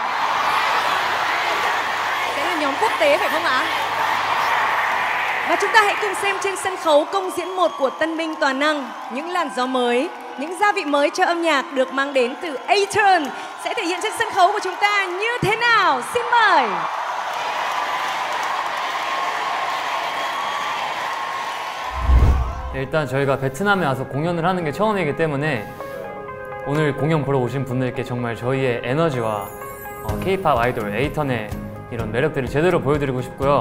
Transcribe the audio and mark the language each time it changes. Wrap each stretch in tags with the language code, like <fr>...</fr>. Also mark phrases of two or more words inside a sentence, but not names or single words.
<vi>Sẽ là nhóm quốc tế phải không ạ? Và chúng ta hãy cùng xem trên sân khấu công diễn 1 của tân binh toàn năng. Những làn gió mới, những gia vị mới cho âm nhạc được mang đến từ A-Turn sẽ thể hiện trên sân khấu của chúng ta như thế nào? Xin mời!</vi> <ko>네, 일단 저희가 베트남에 와서 공연을 하는 게 처음이기 때문에 오늘 공연 보러 오신 분들께 정말 저희의 에너지와 K-POP 아이돌 에이턴의 이런 매력들을 제대로 보여드리고 싶고요.</ko>